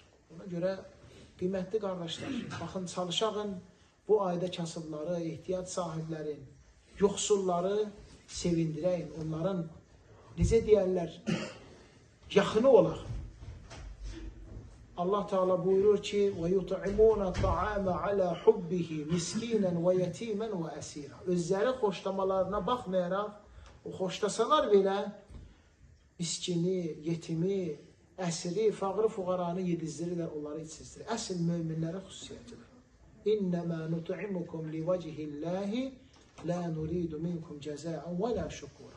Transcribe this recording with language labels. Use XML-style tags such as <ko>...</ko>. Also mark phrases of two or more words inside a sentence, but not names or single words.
<az>Ona görə qiymətli qardaşlar, baxın, çalışağın bu ayda kasıbları, ehtiyac sahiblərin, yoxsulları sevindirəyin. Onların, necə deyərlər, yaxını olaq. Allah Teala buyurur ki,</az> <ar>وَيُطْعِمُونَ الطَّعَامَ عَلَى حُبِّهِ مِسْكِينًا وَيَتِيمًا وَأَسِيرًا.</ar> <az>Özləri xoşlamalarına baxmayaraq, o xoşlasalar belə miskini, yetimi, əsri, fağır fuqaranı yedizdirirlər, onları içizdirir. Əsl möminlərə xüsusiyyətidir.</az> <ar>إنما نطعمكم لوجه الله لا نريد منكم جزاء ولا شكورا.</ar>